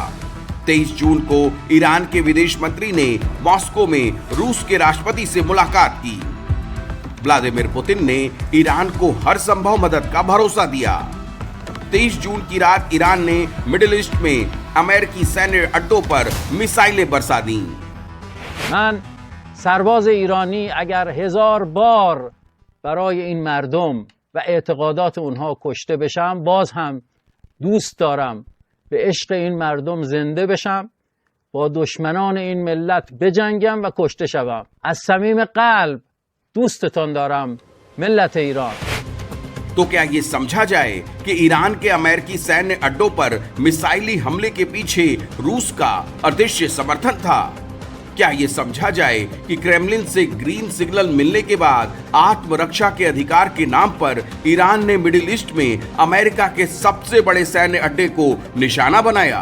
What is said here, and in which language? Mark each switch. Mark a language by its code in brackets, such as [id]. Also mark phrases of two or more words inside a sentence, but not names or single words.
[hi] 23 जून को ईरान के विदेश मंत्री ने मॉस्को में रूस के राष्ट्रपति से मुलाकात की। व्लादिमीर पुतिन ने ईरान को हर संभव मदद का भरोसा दिया। 23 जून की रात ईरान ने मिडिल ईस्ट में अमेरिकी सैन्य अड्डों पर मिसाइलें बरसा दी। [fa] من سرباز ایرانی اگر 1000 بار برای این مردم و اعتقادات اونها کشته بشم باز هم دوست دارم به عشق این مردم زنده بشم، با دشمنان این ملت بجنگم و کشته شوم. از صمیم قلب دوستتان دارم ملت ایران. [hi] तो क्या ये समझा जाए कि ईरान के अमेरिकी सैन्य अड्डों पर मिसाइली हमले के पीछे रूस का अदृश्य समर्थन था? क्या ये समझा जाए कि क्रेमलिन से [en] green signal [hi] मिलने के बाद आत्मरक्षा के अधिकार के नाम पर ईरान ने मिडिल ईस्ट में अमेरिका के सबसे बड़े सैन्य अड्डे को निशाना बनाया?